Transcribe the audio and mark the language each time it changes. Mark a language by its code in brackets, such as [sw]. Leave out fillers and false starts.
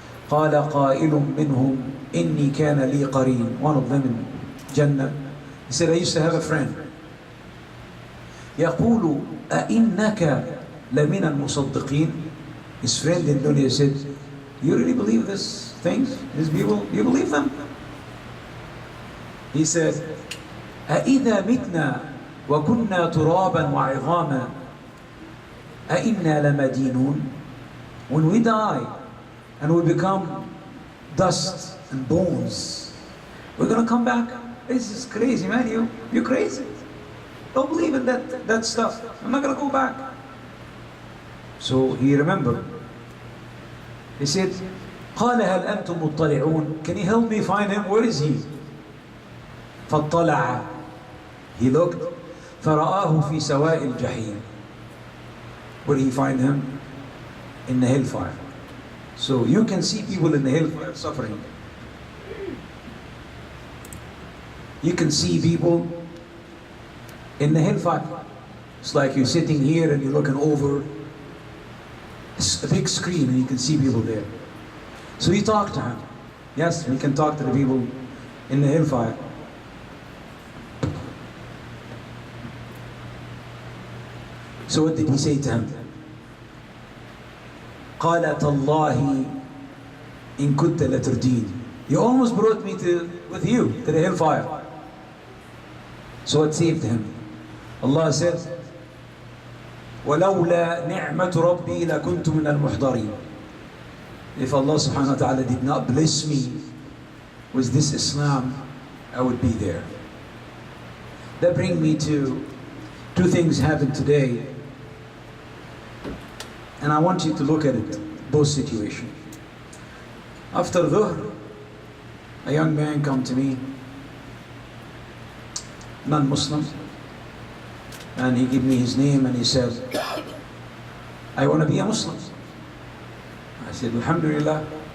[ar] قَالَ قَائِلٌ مِّنْهُمْ إِنِّي كَانَ لِي قَرِينٌ. [en] One of them in Jannah. He said, I used to have a friend. [ar] يَقُولُ أَإِنَّكَ لَمِنَ الْمُصَدِّقِينَ. [en] His friend in dunya said, you really believe these things? These people? You believe them? He said, [ar] أَإِذَا مِتْنَا وَكُنَّا تُرَابًا وَعِظَامًا أَإِنَّا لَمَدِينُونَ. [en] When we die and we become dust and bones, we're going to come back. This is crazy, man. You're crazy. Don't believe in that stuff. I'm not going to go back. So he remembered. He said, [ar] قَالَ هَلْ أَنْتُمْ مُطَّلِعُونَ. [en] Can you help me find him? Where is he? [ar] فَاطَّلَعَ. [en] He looked. [ar] فَرَآهُ فِي سَوَاءِ الْجَحِيمِ. [en] Where did he find him? In the hellfire. So you can see people in the hellfire suffering. You can see people in the hellfire. It's like you're sitting here and you're looking over a big screen and you can see people there. So he talked to him. Yes, we can talk to the people in the hellfire. So what did he say to him? [ar] قَالَ تَاللَّهِ إِن كُنْتَ لَتُرْدِينَ. [en] You almost brought me with you to the hellfire. So what saved him? Allah said, [ar] وَلَوْلَا نِعْمَةُ رَبِّي لَكُنْتُ مِنَ الْمُحْضَرِينَ. [en] If Allah subhanahu wa ta'ala did not bless me with this Islam, I would be there. That brings me to two things happened today. And I want you to look at it, both situations. After Dhuhr, a young man come to me, non-Muslim, and he gave me his name and he said, I want to be a Muslim. I said, Alhamdulillah.